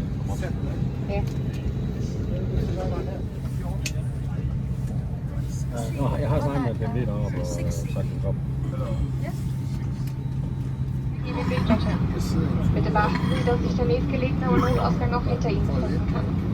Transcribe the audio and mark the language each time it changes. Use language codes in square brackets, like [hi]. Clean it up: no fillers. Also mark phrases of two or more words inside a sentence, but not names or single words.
[da] Ja. Jeg har snakket med den lidt deroppe og sagt den kom. [de] Bitte beachten Sie, dass sich der nächstgelegene Notausgang noch hinter Ihnen befinden kann.